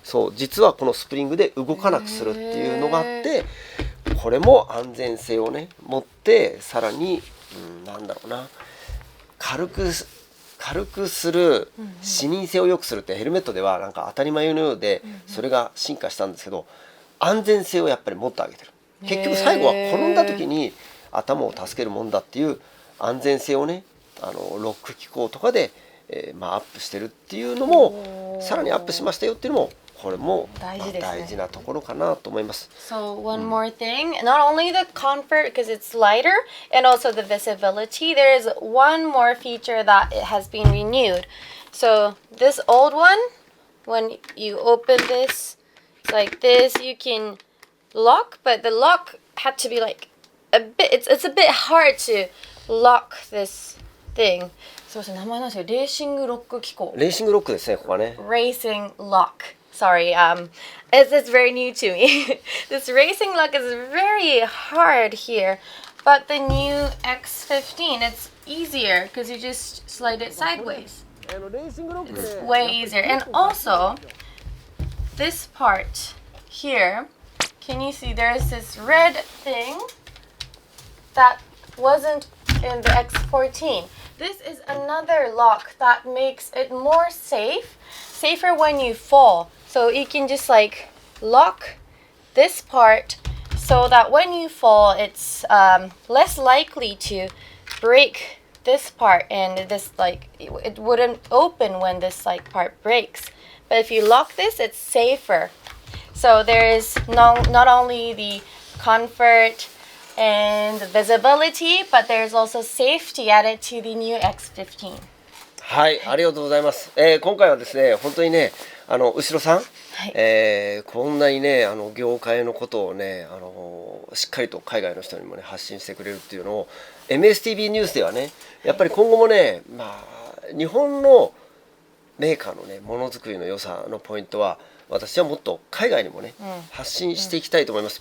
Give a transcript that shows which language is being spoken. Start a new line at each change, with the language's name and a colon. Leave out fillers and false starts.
Japanese: そう実はこのスプリングで動かなくするっていうのがあってこれも安全性をね持ってさらに、なんだろうな軽くする視認性を良くするってヘルメットではなんか当たり前のようでそれが進化したんですけど安全性をやっぱり持ってあげてる。結局最後は転んだ時に頭を助けるもんだっていう安全性をねロック機構とかで、アップしてるっていうのもさらにアップしましたよっていうのもこれも大事ですね。大事なところかなと思います。
English: So one more thing, not only the comfort because it's lighter and also the visibility, there is one more feature that it has been renewed. So this old one, when you open this, it's like this, you can lock, but the lock had to be like a bit, it's a bit hard to lock this thing.
Japanese: そうですね、名前なんですよ。レーシングロック機構。レーシングロックですねここはね。
English: Racing lock. Sorry, it's very new to me. This racing lock is very hard here, but the new X15, it's easier because you just slide it sideways.
Japanese: レーシングロックね
English: It's way easier. And also, this part here, can you see there's this red thing that wasn't in the X14. This is another lock that makes it more safer when you fall. So you can just like lock this part so that when you fall, it's less likely to break this part, and this like it wouldn't open when this like part breaks. But if you lock this, it's safer. So there is not only the comfort and visibility, but there's also safety added to the new X15.
Japanese: はい、ありがとうございます。今回はですね、本当にね、後ろさん、はい、こんなにね、業界のことをね、しっかりと海外の人にもね発信してくれるっていうのを MSTV ニュースではね、やっぱり今後もね、日本のメーカーのね、ものづくりの良さのポイントは、私はもっと海外にもね、発信していきたいと思います。